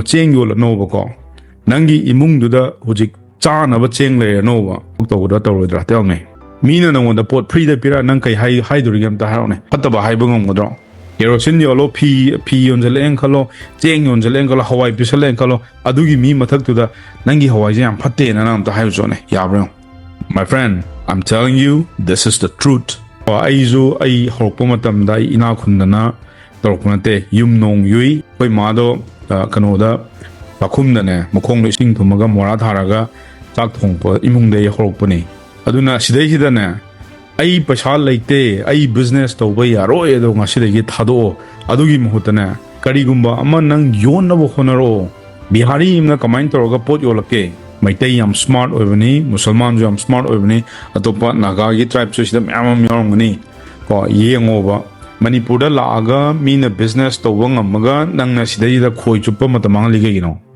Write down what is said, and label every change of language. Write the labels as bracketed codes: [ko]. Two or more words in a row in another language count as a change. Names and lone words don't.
[mni] ꯆꯦꯡ ꯌꯣꯜꯂꯅꯣꯕꯀꯣ ꯅꯪꯒꯤ ꯏꯃꯨꯡꯗꯨꯗ ꯍꯧꯖꯤꯛ ꯆꯥꯅꯕ ꯆꯦꯡ ꯂꯩꯔꯅꯣꯕ ꯇꯧꯒꯗ꯭ꯔꯥ ꯇꯧꯔꯣꯏꯗ꯭ꯔꯥ ꯇꯦꯜꯃꯤ ꯃꯤꯅ ꯅꯉꯣꯟꯗ ꯄꯣꯠ ꯐ꯭ꯔꯤꯗ ꯄꯤꯔꯛ ꯅꯪ ꯀꯩ ꯍꯥꯏꯗꯣꯔꯤꯒꯦ ꯑꯝꯇ ꯍꯥꯏꯔꯛꯑꯣꯅꯦ ꯐꯠꯇꯕ ꯍꯥꯏꯕ ꯉꯝꯒꯗ꯭ꯔꯣ ꯀꯦꯔꯣꯁꯤꯟ ꯌꯣꯜꯂꯣ ꯐꯤ ꯌꯣꯟꯖꯜꯂꯛꯑꯦꯅ ꯈꯜꯂꯣ ꯆꯦꯡ ꯌꯣꯟꯖꯜꯂꯛꯑꯦꯅ ꯈꯜꯂꯣ ꯍꯋꯥꯏ ꯄꯤꯁꯜꯂꯛꯑꯦꯅ ꯈꯜꯂꯣ ꯑꯗꯨꯒꯤ ꯃꯤ ꯃꯊꯛꯇꯨꯗ ꯅꯪꯒꯤ ꯍꯋꯥꯏꯁꯦ ꯌꯥꯝ ꯐꯠꯇꯦꯅ ꯅꯪ ꯑꯝꯇ ꯍꯥꯏꯕꯆꯣꯅꯦ ꯌꯥꯕ꯭ꯔꯣ [en] My friend, I'm telling you, this is the truth. [mni] ꯑꯩ ꯍꯧꯔꯛꯄ ꯃꯇꯝꯗ ꯑꯩ ꯏꯅꯥ ꯈꯨꯟꯗꯅ ꯇꯧꯔꯛꯄ ꯅꯠꯇꯦ ꯌꯨꯝ ꯅꯣꯡ ꯌꯨꯏ ꯑꯩꯈꯣই ꯃꯥꯗꯣ ꯀꯩꯅꯣꯗ ꯆꯥꯛꯈꯨꯝꯗꯅꯦ ꯃꯈꯣꯡꯗ ꯏꯁꯤꯡ ꯊꯨꯝꯃꯒ ꯃꯣꯔꯥ ꯊꯥꯔꯒ ꯆꯥꯛ ꯊꯣꯡꯉꯛꯄ ꯏꯃꯨꯡꯗꯒꯤ ꯍꯧꯔꯛꯄꯅꯤ ꯑꯗꯨꯅ ꯁꯤꯗꯩꯁꯤꯗꯅꯦ ꯑꯩ ꯄꯩꯁꯥ ꯂꯩꯇꯦ ꯑꯩ ꯕꯤꯖꯤꯅꯦꯁ ꯇꯧꯕ ꯌꯥꯔꯣꯏ ꯑꯗꯣ ꯉꯁꯤꯗꯒꯤ ꯊꯥꯗꯣꯛꯑꯣ ꯑꯗꯨꯒꯤ ꯃꯍꯨꯠꯇꯅꯦ ꯀꯔꯤꯒꯨꯝꯕ ꯑꯃ ꯅꯪ ꯌꯣꯟꯅꯕ ꯍꯣꯠꯅꯔꯛꯑꯣ ꯕꯤꯍꯥꯔꯤ ꯑꯃꯅ ꯀꯃꯥꯏꯅ ꯇꯧꯔꯒ ꯄꯣꯠ ꯌꯣꯜꯂꯛꯀꯦ ꯃꯩꯇꯩ ꯌꯥꯝ ꯁ꯭ꯃꯥꯔꯠ ꯑꯣꯏꯕꯅꯤ ꯃꯨꯁꯜꯃꯥꯟꯁꯨ ꯌꯥꯝ ꯁ꯭ꯃꯥꯔꯠ ꯑꯣꯏꯕꯅꯤ ꯑꯇꯣꯞꯄ ꯅꯥꯒꯥꯒꯤ ꯇ꯭ꯔꯥꯏꯕꯁꯨ ꯁꯤꯗ ꯃꯌꯥꯝ ꯑꯃ ꯌꯥꯎꯔꯝꯒꯅꯤ ꯀꯣ ꯌꯦꯡꯉꯣꯕ ꯃꯅꯤꯄꯨꯔꯗ ꯂꯥꯛꯑꯒ ꯃꯤꯅ ꯕꯤꯖꯤꯅꯦꯁ ꯇꯧꯕ ꯉꯝꯃꯒ ꯅꯪꯅ ꯁꯤꯗꯩꯗ ꯈꯣꯏ ꯆꯨꯞꯄ ꯃꯇꯝ ꯃꯥꯡꯍꯜꯂꯤ ꯀꯩꯒꯤꯅꯣ